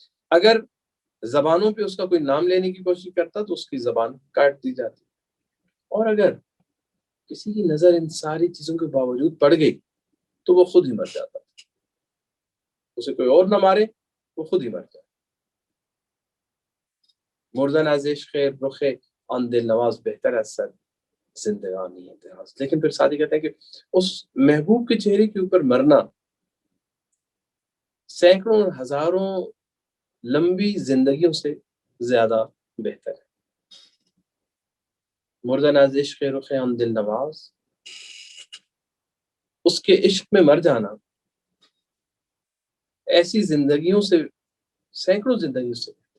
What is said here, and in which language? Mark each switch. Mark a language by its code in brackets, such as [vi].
[ur] اگر زبانوں پہ اس کا کوئی نام لینے کی کوشش کرتا تو اس کی زبان کاٹ دی جاتی. اور اگر کسی کی نظر ان ساری چیزوں کے باوجود پڑ گئی تو وہ خود ہی مر جاتا تھا، اسے کوئی اور نہ مارے وہ خود ہی مر جاتا. [fa] مردن از عشق رخ آن دل نواز بہتر از صد زندگانی دراز. [ur] لیکن پھر ساتھی کہتے ہیں کہ اس محبوب کے چہرے کے اوپر مرنا سینکڑوں ہزاروں لمبی زندگیوں سے زیادہ بہتر ہے. [fa] مردن از عشق رخ آن دل نواز، [ur] اس کے عشق میں مر جانا ایسی زندگیوں سے، سینکڑوں زندگیوں سے.